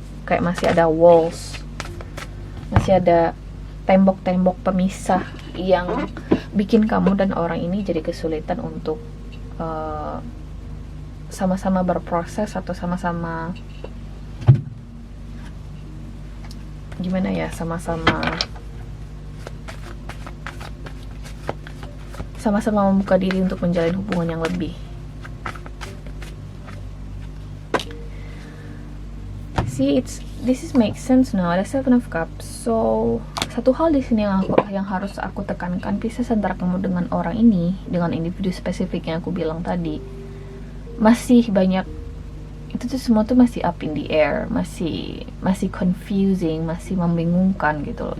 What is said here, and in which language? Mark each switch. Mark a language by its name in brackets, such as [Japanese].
[Indonesian] Kayak masih ada walls. Masih ada tembok-tembok pemisah yang bikin kamu dan orang ini jadi kesulitan untuk sama-sama berproses atau sama-sama gimana ya, sama-sama membuka diri untuk menjalin hubungan yang lebih. [English] See, this is make sense now. [Indonesian] Ada Seven of Cups. So satu hal di sini yang harus aku tekankan, Pisces, antara kamu dengan orang ini, dengan individu spesifik yang aku bilang tadi, masih banyak, itu tuh semua tuh masih [English] up in the air, [Indonesian] masih confusing, masih membingungkan gitu loh.